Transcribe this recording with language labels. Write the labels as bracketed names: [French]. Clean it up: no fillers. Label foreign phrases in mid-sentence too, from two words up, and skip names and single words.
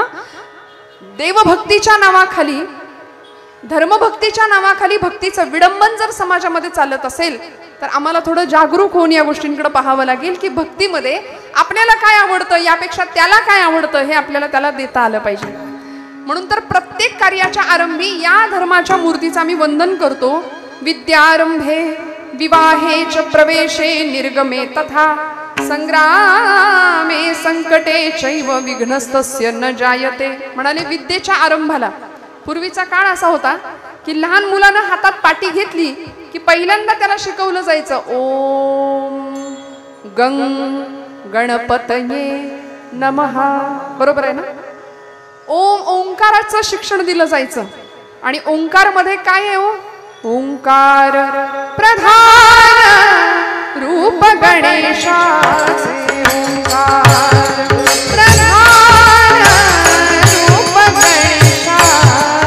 [Marathi] देवभक्तीच्या नावाखाली, धर्मभक्तीच्या नावाखाली भक्तीचं विडंबन जर समाजामध्ये चालत असेल तर आम्हाला थोडं जागरूक होऊन या गोष्टींकडे पाहावं लागेल की भक्तीमध्ये आपल्याला काय आवडतं यापेक्षा त्याला काय आवडतं हे आपल्याला त्याला देता आलं पाहिजे. म्हणून तर प्रत्येक कार्याच्या आरंभी या धर्माच्या मूर्तीचा मी वंदन करतो. [Sanskrit] विद्यारंभे विवाहे च प्रवेशे निर्गमे तथा संग्रामे संकटे चैव विघ्नस्तस्य न जायते. [Marathi] म्हणाले विद्येच्या आरंभाला. पूर्वीचा काळ असा होता की लहान मुलानं हातात पाटी घेतली की पहिल्यांदा त्याला शिकवलं जायचं [Sanskrit] ओम गंग गणपतये नमः. [Marathi] बरोबर आहे ना. ओंकाराचं शिक्षण दिलं जायचं. आणि ओंकार मध्ये काय आहे हो. ओंकार प्रधान रूप गणेशाचे. ओंकार प्रधान रूप गणेशाचे.